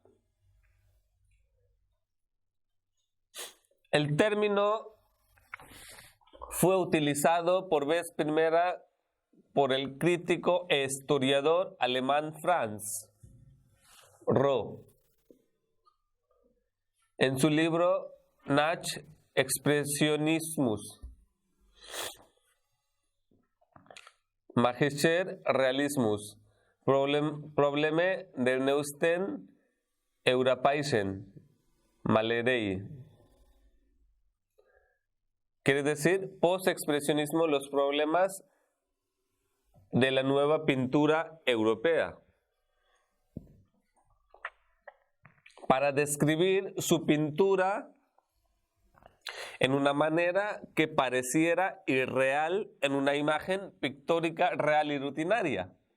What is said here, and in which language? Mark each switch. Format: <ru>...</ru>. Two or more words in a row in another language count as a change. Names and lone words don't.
<es>El término fue utilizado por vez primera por el crítico e historiador alemán Franz Roh en su libro Nach Expressionismus, Magischer Realismus, Probleme der neuesten europäischen Malerei. Quiere decir, post-expresionismo, los problemas de la nueva pintura europea. Para describir su pintura en una manera que pareciera irreal en una imagen pictórica real y rutinaria.</es>